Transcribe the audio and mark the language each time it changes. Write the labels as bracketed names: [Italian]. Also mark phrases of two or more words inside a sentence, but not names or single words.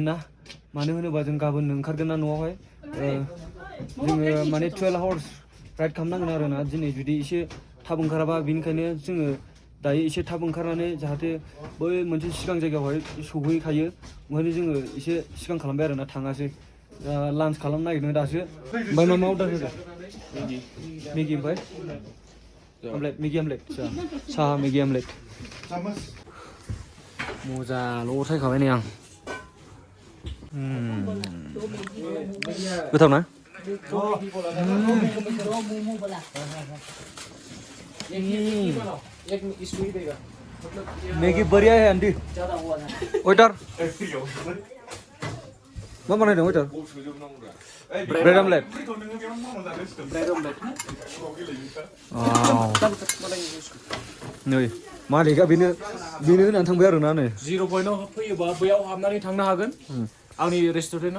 [Bodo] ना मानो होनोबा जों गाबोन ओंखारगोन ना न'आवहाय जोङो माने 12 [English] hours ride [Bodo] खालामनांगोन आरोना दिनै जुदि एसे थाब ओंखाराबा बेनिखायनो जोङो दायो एसे थाब ओंखारनानै जाहाथे बै मोनसे सिगां जायगायावहाय सौहैखायो ओंखायनो जोङो एसे सिगां खालामबाय आरोना थाङासै लान्च खालामनो नागिरदों दासो ओमफ्राय मा अर्डार होदों मेगि ओमफ्राय आमलेट मेगि आमलेट साहा मेगि आमलेट मोजांल' सायखाबाय नै आं गोथाव ना मैगी [Hindi] बढ़िया है आंटी [Bodo] वेटर मा बानायदों वेटर [English] bread omelette [Bodo] नै मालिकआ बेनो होनानै थांबाय आरोना नै 0 पइन्टआव फैयोबा बैयाव हाबनानै थांनो हागोन आंनि रेस्टुरेन्टआव